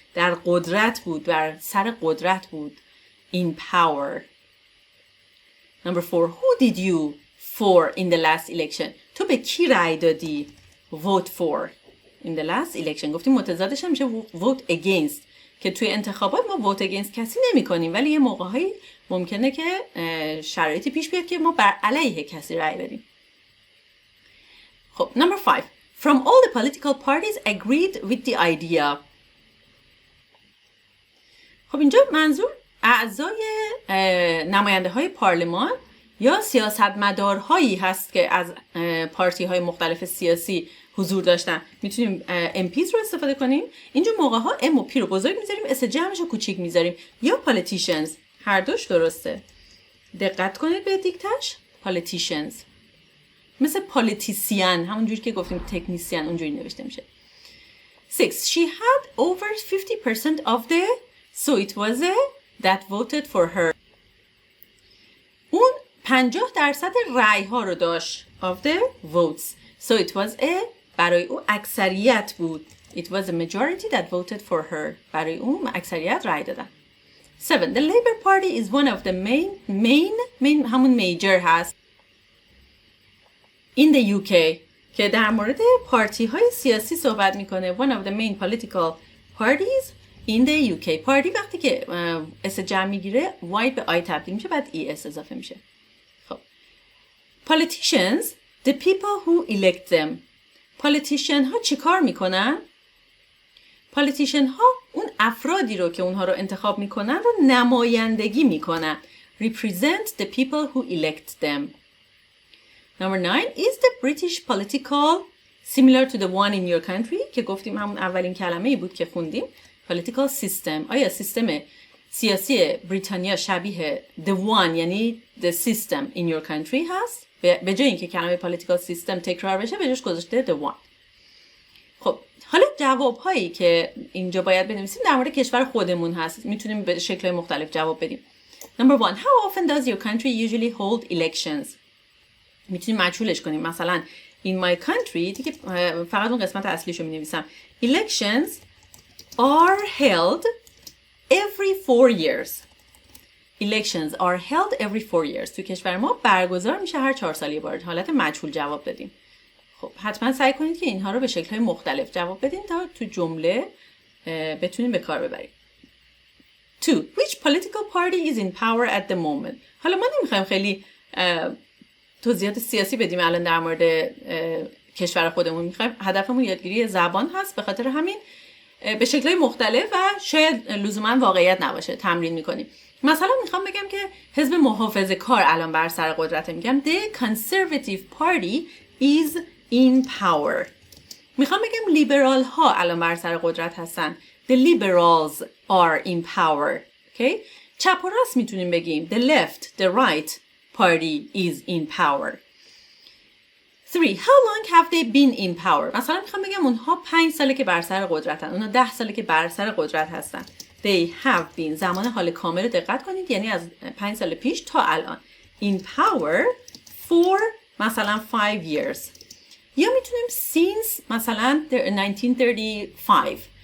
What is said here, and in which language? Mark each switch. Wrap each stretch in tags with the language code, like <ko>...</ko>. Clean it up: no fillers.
<fa>در قدرت بود، بر سر قدرت بود.</fa> <en>In power. Number 4. Who did you for in the last election?</en> <fa>تو به کی رأی دادی؟</fa> <en>Vote for. In the last election.</en> <fa>گفتیم متضادش هم میشه vote against. که توی انتخابات ما vote against کسی نمی کنیم، ولی یه موقعهایی ممکنه که شرایطی پیش بیاد که ما بر علیه کسی رأی بدیم.</fa> <en>خب number 5. From all the political parties agreed with the idea.</en> <fa>خب اینجا منظور اعضای نماینده های پارلمان یا سیاستمدارهایی هست که از پارتی های مختلف سیاسی حضور داشتن. میتونیم MPs رو استفاده کنیم. اینجور موقع ها M و P رو بزرگ میذاریم، اس جمعش رو کوچیک میذاریم. یا politicians. هر دوش درسته. دقت کنید به دیکتش. politicians. مثل politician همونجوری که گفتیم تکنیسیان اونجوری نوشته میشه. 6.</fa> <en>She had over 50% of the so it was a that voted for her.</en> <fa>اون 50% رأی ها رو داشت</fa> <en>of the votes. So it was a</en> <fa>برای او اکثریت بود.</fa> <en>It was a majority that voted for her.</en> <fa>برای او اکثریت رأی دادن. 7.</fa> <en>The Labour Party is one of the main همون major هست in the UK</en> <fa>که در مورد پارتی های سیاسی صحبت میکنه.</fa> <en>One of the main political parties in the UK.</en> <fa>پارتی وقتی که اس جمع میگیره Y به I تبدیل میشه، بعد ES اضافه میشه.</fa> <en>خب politicians the people who elect them.</en> <fa>politician ها چی کار میکنن؟ politician ها اون افرادی رو که اونها رو انتخاب میکنن رو نمایندگی میکنن.</fa> <en>represent the people who elect them. Number 9. Is the British political similar to the one in your country؟</en> <fa>که گفتیم همون اولین کلمه‌ای بود که خوندیم.</fa> <en>political system.</en> <fa>آیا سیستم سیاسی بریتانیا شبیه the one یعنی</fa> <en>the system in your country</en> <fa>هست؟ به جای اینکه کلمه political system تکرار بشه به جاش گذاشته the one. خب حالا جواب هایی که اینجا باید بنویسیم در مورد کشور خودمون هست. میتونیم به شکل مختلف جواب بدیم.</fa> <en>Number 1. How often does your country usually hold elections؟</en> <fa>میتونیم مجهولش کنیم. مثلا</fa> <en>in my country</en> <fa>دیگه فقط اون قسمت اصلیشو مینویسم.</fa> <en>Elections are held every 4 years. Elections are held every 4 years.</en> <fa>تو کشور ما برگزار میشه هر 4 سال یه بار. حالت مجهول جواب بدیم. خب حتما سعی کنید که اینها رو به شکل‌های مختلف جواب بدین تا تو جمله بتونین به کار ببرید. 2.</fa> <en>Which political party is in power at the moment؟</en> <fa>حالا ما نمیخوایم خیلی توضیحات سیاسی بدیم الان در مورد کشور خودمون. میخوایم هدفمون یادگیری زبان هست، به خاطر همین به شکل‌های مختلف و شاید لزوما واقعیت نباشه تمرین میکنیم. مثلا میخوام بگم که حزب محافظه کار الان بر سر قدرته، میگم</fa> <en>The Conservative Party is in power.</en> <fa>میخوام بگم لیبرال ها الان بر سر قدرت هستن.</fa> <en>The liberals are in power.</en> <fa>Okay? چپ و راست میتونیم بگیم.</fa> <en>The left, the right party is in power. 3. How long have they been in power?</en> <fa>مثلا میخوام بگم اونها 5 ساله که بر سر قدرتن. اونها 10 ساله که بر سر قدرت هستن.</fa> <en>They have been.</en> <fa>زمان حال کامل دقت کنید. یعنی از 5 سال پیش تا الان.</fa> <en>In power for مثلا 5 years.</en> <fa>یا میتونیم since مثلا 1935.</fa>